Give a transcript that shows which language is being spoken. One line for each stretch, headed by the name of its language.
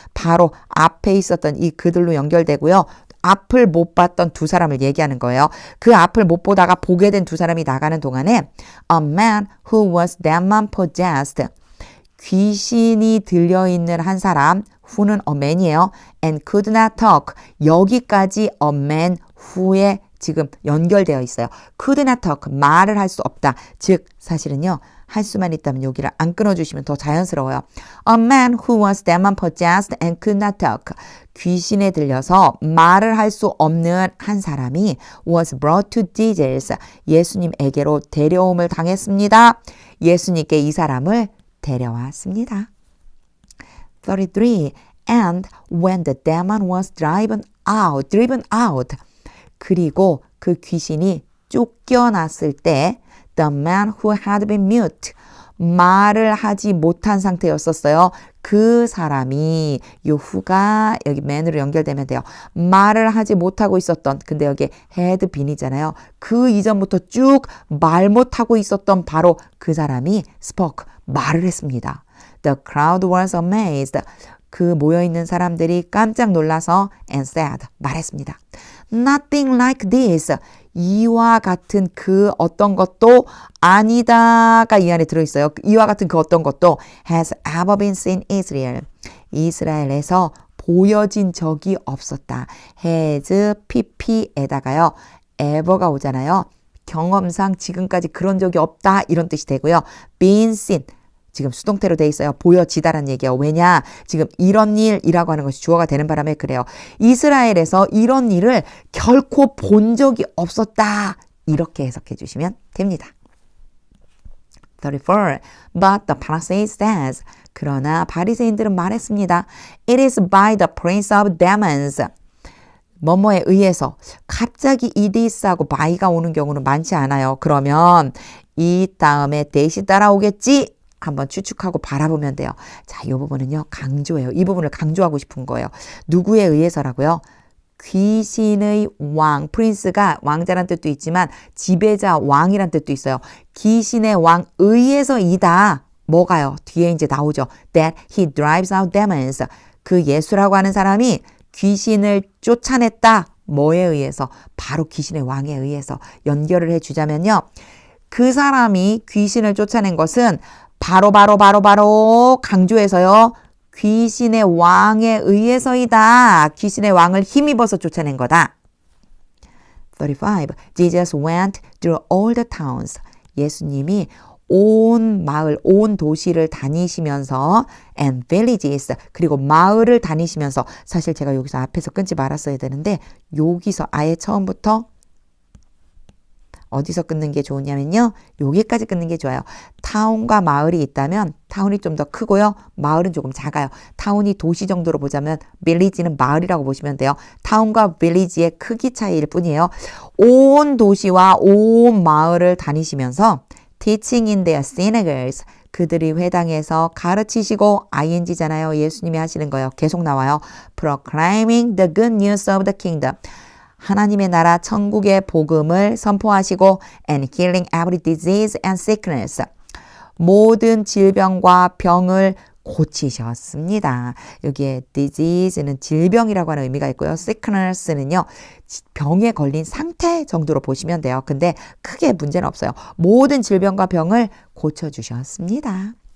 Korean: 바로 앞에 있었던 이 그들로 연결되고요. 앞을 못 봤던 두 사람을 얘기하는 거예요. 그 앞을 못 보다가 보게 된 두 사람이 나가는 동안에
English: a man who was demon possessed,
Korean: 귀신이 들려있는 한 사람, who는 a man이에요.
English: and could not talk,
Korean: 여기까지 a man who에 지금 연결되어 있어요. could not talk, 말을 할 수 없다. 즉 사실은요. 할 수만 있다면 여기를 안 끊어주시면 더 자연스러워요.
English: A man who was demon possessed and could not talk.
Korean: 귀신에 들려서 말을 할 수 없는 한 사람이
English: was brought to Jesus.
Korean: 예수님에게로 데려옴을 당했습니다. 예수님께 이 사람을 데려왔습니다. 33.
English: And when the demon was driven out.
Korean: 그리고 그 귀신이 쫓겨났을 때
English: the man who had been mute,
Korean: 말을 하지 못한 상태였었어요. 그 사람이 요 who가 여기 man으로 연결되면 돼요. 말을 하지 못하고 있었던, 근데 여기 had been이잖아요. 그 이전부터 쭉 말 못하고 있었던 바로 그 사람이
English: spoke,
Korean: 말을 했습니다.
English: The crowd was amazed.
Korean: 그 모여있는 사람들이 깜짝 놀라서
English: and said,
Korean: 말했습니다.
English: Nothing like this.
Korean: 이와 같은 그 어떤 것도 아니다가 이 안에 들어있어요. 이와 같은 그 어떤 것도
English: has ever been seen in Israel.
Korean: 이스라엘에서 보여진 적이 없었다. has, pp에다가요. ever가 오잖아요. 경험상 지금까지 그런 적이 없다 이런 뜻이 되고요.
English: been seen.
Korean: 지금 수동태로 돼 있어요. 보여지다라는 얘기예요. 왜냐? 지금 이런 일이라고 하는 것이 주어가 되는 바람에 그래요. 이스라엘에서 이런 일을 결코 본 적이 없었다. 이렇게 해석해 주시면 됩니다. 34.
English: But the Pharisees says,
Korean: 그러나 바리새인들은 말했습니다.
English: It is by the prince of demons.
Korean: 뭐뭐에 의해서 갑자기 이디스하고 by가 오는 경우는 많지 않아요. 그러면 이 다음에 대시 따라오겠지? 한번 추측하고 바라보면 돼요. 자, 이 부분은요. 강조예요. 이 부분을 강조하고 싶은 거예요. 누구에 의해서라고요? 귀신의 왕, 프린스가 왕자란 뜻도 있지만 지배자, 왕이란 뜻도 있어요. 귀신의 왕 의해서이다. 뭐가요? 뒤에 이제 나오죠.
English: That he drives out demons.
Korean: 그 예수라고 하는 사람이 귀신을 쫓아냈다. 뭐에 의해서? 바로 귀신의 왕에 의해서 연결을 해주자면요. 그 사람이 귀신을 쫓아낸 것은 바로 강조해서요. 귀신의 왕에 의해서이다. 귀신의 왕을 힘입어서 쫓아낸 거다. 35.
English: Jesus went through all the towns.
Korean: 예수님이 온 마을, 온 도시를 다니시면서
English: and villages,
Korean: 그리고 마을을 다니시면서, 사실 제가 여기서 앞에서 끊지 말았어야 되는데 여기서 아예 처음부터 어디서 끊는 게 좋으냐면요. 여기까지 끊는 게 좋아요. 타운과 마을이 있다면 타운이 좀 더 크고요. 마을은 조금 작아요. 타운이 도시 정도로 보자면 빌리지는 마을이라고 보시면 돼요. 타운과 빌리지의 크기 차이일 뿐이에요. 온 도시와 온 마을을 다니시면서
English: teaching in their synagogues,
Korean: 그들이 회당에서 가르치시고 ing잖아요. 예수님이 하시는 거예요. 계속 나와요.
English: proclaiming the good news of the kingdom.
Korean: 하나님의 나라 천국의 복음을 선포하시고
English: and healing every disease and sickness.
Korean: 모든 질병과 병을 고치셨습니다. 여기에 disease는 질병이라고 하는 의미가 있고요. sickness는요. 병에 걸린 상태 정도로 보시면 돼요. 근데 크게 문제는 없어요. 모든 질병과 병을 고쳐주셨습니다.